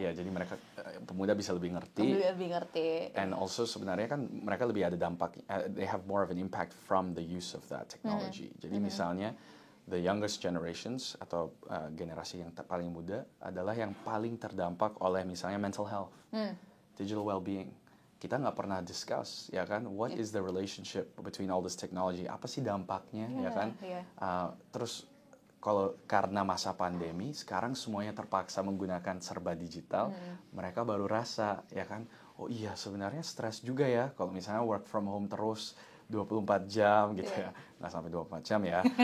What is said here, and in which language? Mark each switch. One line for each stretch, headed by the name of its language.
Indonesian: Iya, jadi mereka pemuda bisa lebih ngerti. Lebih ngerti.
English: And also
Indonesian: sebenarnya kan mereka lebih ada dampak.
English: They have more of an impact from the use of that technology.
Indonesian: Jadi misalnya
English: the youngest generations
Indonesian: atau generasi yang paling muda adalah yang paling terdampak oleh misalnya
English: mental health, digital well-being.
Indonesian: Kita nggak pernah discuss, ya kan?
English: What is the relationship between all this technology?
Indonesian: Apa sih dampaknya, ya kan? Terus kalau karena masa pandemi, sekarang semuanya terpaksa menggunakan serba digital, mereka baru rasa, ya kan, oh iya sebenarnya stres juga ya, kalau misalnya work from home terus 24 jam gitu ya, nggak sampai 24 jam ya.